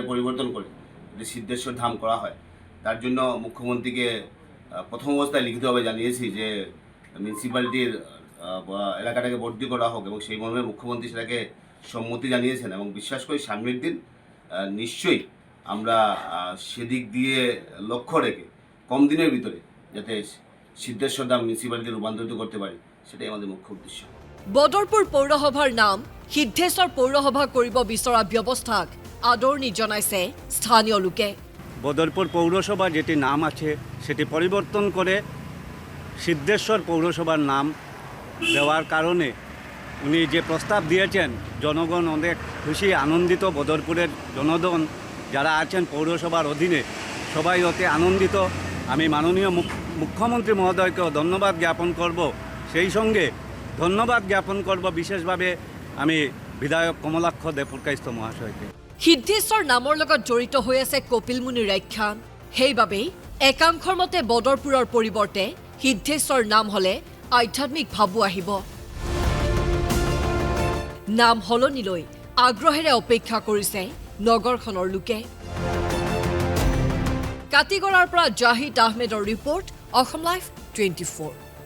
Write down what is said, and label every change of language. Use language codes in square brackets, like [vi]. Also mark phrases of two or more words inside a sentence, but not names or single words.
[bn] পরিবর্তন করে যাতে সিদ্ধেশ্বর ধাম করা হয় তার জন্য মুখ্যমন্ত্রীকে প্রথম অবস্থায় লিখিতভাবে জানিয়েছি যে মিউনিসিপ্যালিটির এলাকাটাকে বর্ধি করা হোক এবং সেই মর্মে মুখ্যমন্ত্রী সেটাকে সম্মতি জানিয়েছেন এবং বিশ্বাস করি সামনের দিন নিশ্চয়ই আমরা সেদিক দিয়ে লক্ষ্য রেখে কম দিনের ভিতরে যাতে সিদ্ধেশ্বর ধাম মিউনিসিপ্যালিটি রূপান্তরিত করতে পারি সেটাই আমাদের মুখ্য উদ্দেশ্য [as] বদৰপুৰ পৌৰসভাৰ নাম সিদ্ধেশ্বৰ পৌৰসভা কৰিব বিচৰা ব্যৱস্থাক আদৰণি জনাইছে স্থানীয় লোকে [bn] বদরপুর পৌরসভা যেটি নাম আছে সেটি পরিবর্তন করে সিদ্ধেশ্বর পৌরসভার নাম দেওয়ার কারণে উনি যে প্রস্তাব দিয়েছেন জনগণ অনেক খুশি আনন্দিত বদরপুরের জনগণ যারা আছেন পৌরসভার অধীনে সবাই অতি আনন্দিত আমি মাননীয় মুখ্যমন্ত্রী মহোদয়কেও ধন্যবাদ জ্ঞাপন করব সেই সঙ্গে ধন্যবাদ জ্ঞাপন করব বিশেষভাবে আমি বিধায়ক কমলাক্ষ দেৱপ্ৰকাশ মহাশয়কে [as] সিদ্ধেশ্বৰ নামৰ লগত জড়িত হৈ আছে কপিলমুনিৰ আখ্যান সেইবাবেই একাংশৰ মতে বদৰপুৰৰ পৰিৱৰ্তে সিদ্ধেশ্বৰ নাম হলে আধ্যাত্মিক ভাবো আহিব নাম হলনিলৈ আগ্ৰহেৰে অপেক্ষা কৰিছে নগৰখনৰ লোকে কাটিগড়াৰ পৰা জাহিদ আহমেদৰ ৰিপৰ্ট অসম লাইভ 24